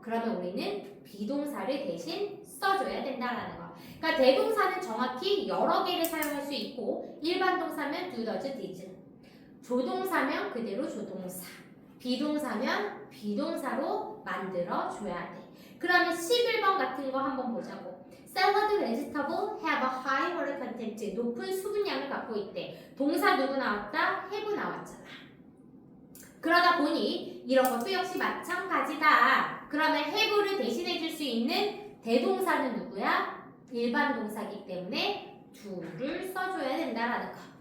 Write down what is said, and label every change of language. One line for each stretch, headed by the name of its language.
Korean: 그러면 우리는 비동사를 대신 써줘야 된다는 거. 그러니까 대동사는 정확히 여러 개를 사용할 수 있고 일반 동사면 do, does, did. 조동사면 그대로 조동사. 비동사면 비동사로 만들어줘야 돼. 그러면 11번 같은 거 한번 보자고.
English: Salad vegetable have a high water content.
Korean: 높은 수분량을 갖고 있대. 동사 누구 나왔다? have 나왔잖아. 그러다 보니 이런 것도 역시 마찬가지다. 그러면 have를 대신해 줄 수 있는 대동사는 누구야? 일반 동사이기 때문에 do를 써줘야 된다라는 거.